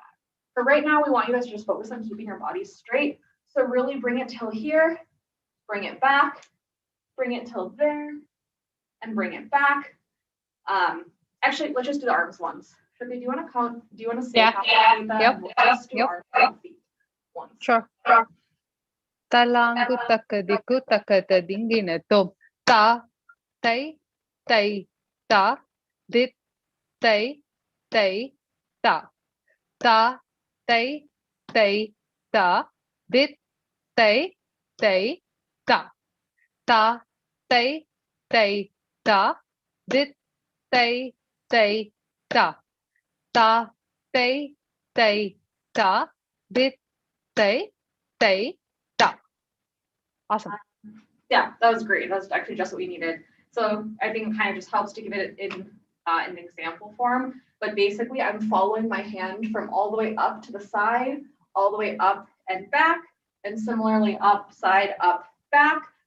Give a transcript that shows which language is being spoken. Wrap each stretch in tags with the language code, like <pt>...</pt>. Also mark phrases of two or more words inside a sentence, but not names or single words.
<en>For right now, we want you guys to just focus on keeping your body straight. So really bring it till here, bring it back, bring it till there, and bring it back. Actually, let's just do the arms once. Shruti, do you want to count? Do you want to say Yeah. how to do that? Yep. We'll just do Yep. arms and feet once. Sure. Talangu takadiku takata dingina tom ta tai tai ta dit tai tai ta ta tai tai ta dit tai tai ta ta tai tai ta dit tai tai ta ta tai tai ta dit tai tai ta. Awesome. Yeah, that was great. That's actually just what we needed. So I think it kind of just helps to give it in an example form. But basically, I'm following my hand from all the way up to the side, all the way up and back, and similarly up, side, up, back.</en>